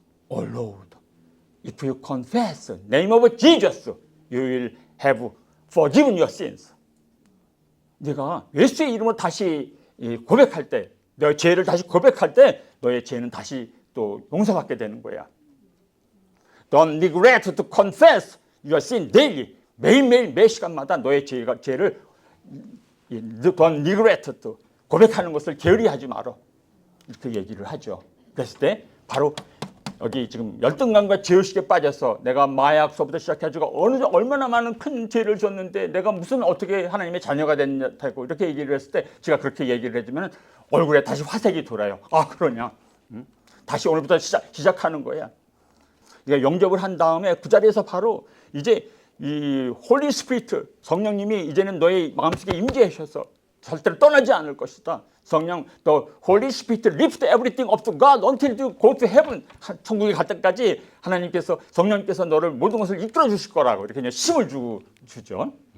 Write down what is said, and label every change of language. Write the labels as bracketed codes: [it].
[en] Oh Lord, if you confess the name of Jesus, you will have forgiven your sins. [ko] 네가 예수의 이름으로 다시 고백할 때, 너의 죄를 다시 고백할 때, 너의 죄는 다시 또 용서받게 되는 거야. [en] Don't neglect to confess your sin daily. [ko] 매일매일 매 시간마다 너의 죄를 [en] Don't neglect to [ko] 고백하는 것을 게으리하지 마라. 이렇게 얘기를 하죠. 그랬을 때 바로 여기 지금 열등감과 죄의식에 빠져서 내가 마약서부터 시작해가지고 얼마나 많은 큰 죄를 졌는데 내가 무슨 어떻게 하나님의 자녀가 됐냐고 이렇게 얘기를 했을 때 제가 그렇게 얘기를 해주면 얼굴에 다시 화색이 돌아요. 아 그러냐? 다시 오늘부터 시작하는 거야. 그러니까 영접을 한 다음에 그 자리에서 바로 이제 이 홀리 스피리트 성령님이 이제는 너의 마음속에 임재하셔서 절대로 떠나지 않을 것이다. [en] 성령, the Holy Spirit lift everything up to God until you go to heaven. [ko] 천국에 갈 때까지 하나님께서 성령님께서 너를 모든 것을 이끌어 주실 거라고 이렇게 그냥 힘을 주죠.